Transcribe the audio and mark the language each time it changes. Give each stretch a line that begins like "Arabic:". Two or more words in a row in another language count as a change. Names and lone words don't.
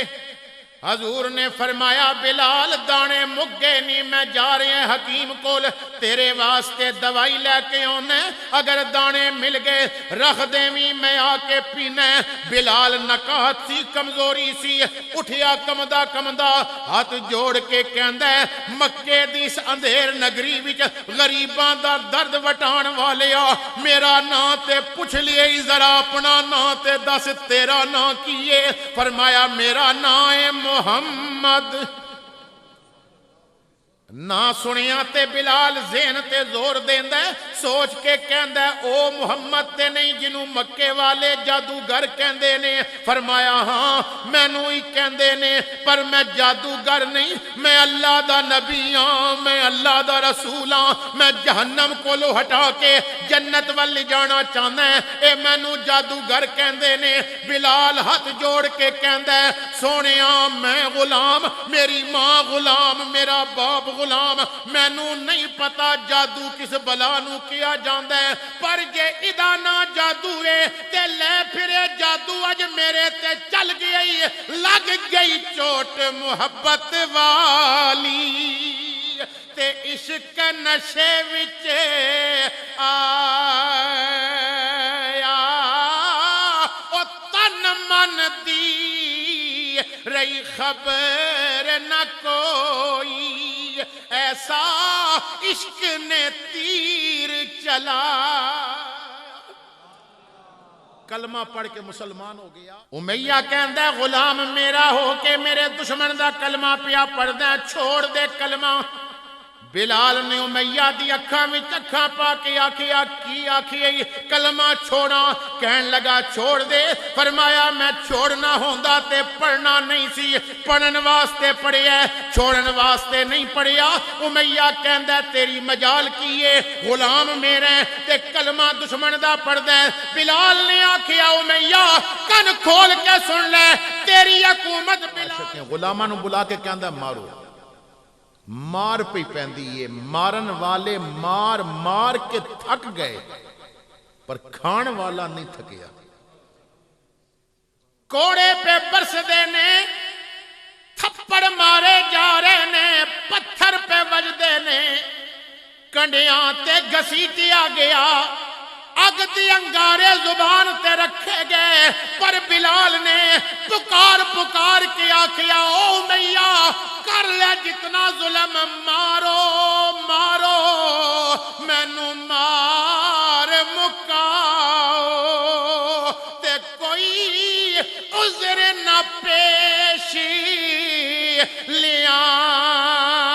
Punjabi: حضور نے فرمایا بلال دانے مک گئے نہیں، میں جا رہے ہیں حکیم کول، تیرے واسطے دوائی لے کے آنے، اگر دانے مل گئے رکھ دیویں میں آ کے پینا۔ بلال نکاہت سی، کمزوری سی، اٹھیا کمدا کمدا، ہاتھ جوڑ کے کہندا ہے مکے دی اس اندھیر نگری وچ غریباں دا درد وٹان والیا، میرا نا تے پوچھ لیے ذرا، اپنا نا تے دس تیرا نا کیے؟ فرمایا میرا نا ہے محمد۔ نہ سنیا تے بلال ذہن تے زور دیندا ہے، سوچ کے کہندا ہے او محمد تے نہیں جنوں مکے والے جادوگر کہندے نے؟ فرمایا ہاں مینوں ہی کہندے نے، پر میں جادوگر نہیں، میں اللہ دا نبی ہاں، میں اللہ دا رسول ہاں، میں جہنم کولو ہٹا کے جنت ول لے جانا چاہنا ہے، اے مینوں جادوگر کہندے نے۔ بلال ہاتھ جوڑ کے کہندا ہے سونیا میں غلام، میری ماں غلام، میرا باپ غلام، مینوں نہیں پتا جادو کس بلا نو کیا جاندا ہے، پر جے ادا نہ جادو ہے تے لے پھرے جادو اج میرے تے چل گئی، لگ گئی چوٹ محبت والی تے عشق نشے وچ آیا، او تن من دی رہی خبر نہ کوئی، ایسا عشق نے تیر چلا۔ کلمہ پڑھ کے مسلمان ہو گیا۔ امیہ کہندا ہے غلام میرا ہو کے میرے دشمن دا کلمہ پیا پڑھدا ہے، چھوڑ دے کلمہ۔ بلال نے امیہ دی اکھاں وچ اکھاں پا کے آکھیا کی آکھیے کلمہ چھوڑا؟ کہن لگا چھوڑ دے۔ فرمایا میں چھوڑنا ہوندا تے پڑھنا نہیں سی، پڑھن واسطے پڑھیا، چھوڑن واسطے نہیں پڑھیا۔ امیہ کہندا ہے تیری مجال کیے، غلام میرے تے کلمہ دشمن دا پڑھدا ہے۔ بلال نے آکھیا امیہ کن کھول کے سن لے، تیری حکومت بلال۔ غلاماں نو بلا کے کہندا مارو، مار پہ پیندی ہے، مارن والے مار مار کے تھک گئے پر کھان والا نہیں تھکیا۔ کوڑے پہ برس دینے، تھپڑ مارے جا رہے نے، پتھر پہ وجدے نے، کنڈیاں تے گھسیٹیا گیا، اگ دی انگارے زبان تے رکھے گئے، پر بلال نے پکار پکار کے آکھیا او امیہ کر لے جتنا ظلم، مارو مارو مینوں مار مکاؤ، تے کوئی عذر نہ پیش لیا